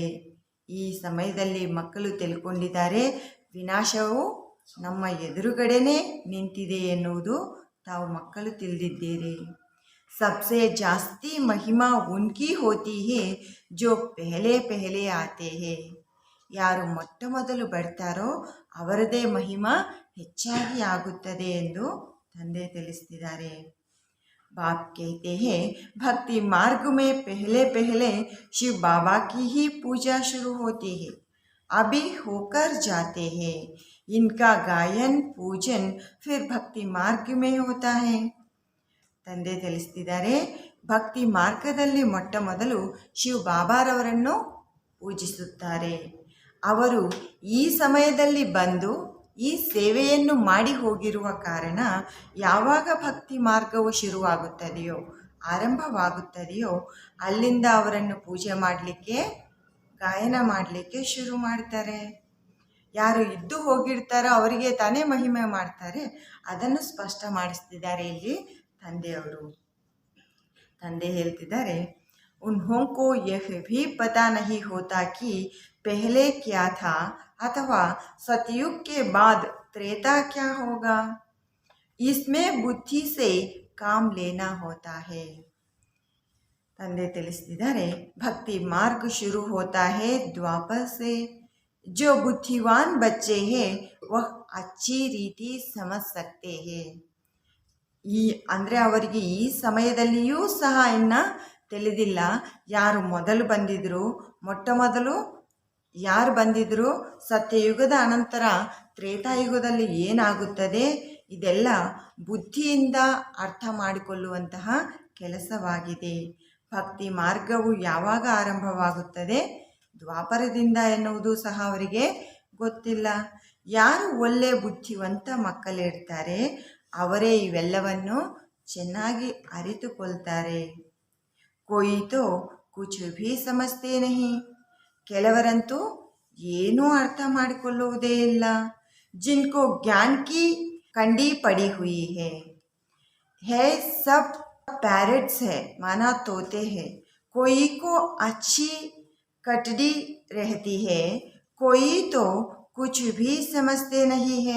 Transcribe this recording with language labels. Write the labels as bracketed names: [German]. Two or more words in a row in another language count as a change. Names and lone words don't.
[Kannada] ಈ ಸಮಯದಲ್ಲಿ ಮಕ್ಕಳು ತಿಳ್ಕೊಂಡಿದ್ದಾರೆ, ವಿನಾಶವು ನಮ್ಮ ಎದುರುಗಡೆನೇ ನಿಂತಿದೆ ಎನ್ನುವುದು ತಾವು ಮಕ್ಕಳು ತಿಳಿದಿದ್ದೀರಿ. [Hindi] सबसे ज्यादा महिमा उनकी होती है जो पहले पहले आते हैं. [Kannada] ಯಾರು ಮೊಟ್ಟ ಮೊದಲು ಬರ್ತಾರೋ ಅವರದೇ ಮಹಿಮಾ ಹೆಚ್ಚಾಗಿ ಆಗುತ್ತದೆ ಎಂದು ತಂದೆ ತಿಳಿಸ್ತಿದ್ದಾರೆ. [Hindi] बाप कहते हैं भक्ति मार्ग में पहले पहले शिव बाबा की ही पूजा शुरू होती है, अभी होकर जाते हैं. इनका गायन पूजन फिर भक्ति मार्ग में होता है. [Kannada] ತಂದೆ ತಿಳಿಸ್ತಿದ್ದಾರೆ, ಭಕ್ತಿ ಮಾರ್ಗದಲ್ಲಿ ಮೊಟ್ಟ ಮೊದಲು ಶಿವ ಬಾಬಾರವರನ್ನು ಪೂಜಿಸುತ್ತಾರೆ. ಅವರು ಈ ಸಮಯದಲ್ಲಿ ಬಂದು ಈ ಸೇವೆಯನ್ನು ಮಾಡಿ ಹೋಗಿರುವ ಕಾರಣ ಯಾವಾಗ ಭಕ್ತಿ ಮಾರ್ಗವು ಶುರುವಾಗುತ್ತದೆಯೋ, ಆರಂಭವಾಗುತ್ತದೆಯೋ, ಅಲ್ಲಿಂದ ಅವರನ್ನು ಪೂಜೆ ಮಾಡಲಿಕ್ಕೆ, ಗಾಯನ ಮಾಡಲಿಕ್ಕೆ ಶುರು ಮಾಡ್ತಾರೆ. ಯಾರು ಇದ್ದು ಹೋಗಿರ್ತಾರೋ ಅವರಿಗೆ ತಾನೇ ಮಹಿಮೆ ಮಾಡ್ತಾರೆ. ಅದನ್ನು ಸ್ಪಷ್ಟ ಮಾಡಿಸ್ತಿದ್ದಾರೆ ಇಲ್ಲಿ ತಂದೆಯವರು. ತಂದೆ ಹೇಳ್ತಿದ್ದಾರೆ, [Hindi] उन्हों को यह भी पता नहीं होता कि पहले क्या था अथवा सतयुग के बाद त्रेता क्या होगा, इसमें बुद्धि से काम लेना होता है. [Kannada] ತಂದೆ ತಿಳಿಸ್ತಿದ್ದಾರೆ, [Hindi] भक्ति मार्ग शुरू होता है द्वापर से. जो बुद्धिवान बच्चे हैं वह अच्छी रीति समझ सकते हैं. [Kannada] ಈ ಅಂದರೆ ಅವರಿಗೆ ಈ ಸಮಯದಲ್ಲಿಯೂ ಸಹ ಇನ್ನು ತಿಳಿದಿಲ್ಲ. ಯಾರು ಮೊದಲು ಬಂದಿದ್ರು, ಮೊಟ್ಟ ಮೊದಲು ಯಾರು ಬಂದಿದ್ರು, ಸತ್ಯಯುಗದ ಅನಂತರ ತ್ರೇತಾಯುಗದಲ್ಲಿ ಏನಾಗುತ್ತದೆ, ಇದೆಲ್ಲ ಬುದ್ಧಿಯಿಂದ ಅರ್ಥ ಮಾಡಿಕೊಳ್ಳುವಂತಹ ಕೆಲಸವಾಗಿದೆ. ಭಕ್ತಿ ಮಾರ್ಗವು ಯಾವಾಗ ಆರಂಭವಾಗುತ್ತದೆ, ದ್ವಾಪರದಿಂದ ಎನ್ನುವುದು ಸಹ ಅವರಿಗೆ ಗೊತ್ತಿಲ್ಲ. ಯಾರು ಒಳ್ಳೆ ಬುದ್ಧಿವಂತ ಮಕ್ಕಳಿರ್ತಾರೆ ಅವರೇ ಇವೆಲ್ಲವನ್ನು ಚೆನ್ನಾಗಿ ಅರಿತುಕೊಳ್ತಾರೆ. [Hindi] कोई तो कुछ भी समझते नहीं, [Kannada] ಕೆಲವರಂತೂ ಏನೂ ಅರ್ಥ ಮಾಡಿಕೊಳ್ಳುವುದೇ ಇಲ್ಲ. [Hindi] जिनको ज्ञान की कंडी पड़ी हुई है सब पैरट्स है माना तोते हैं. कोई को अच्छी कटड़ी रहती है, कोई तो कुछ भी समझते नहीं है.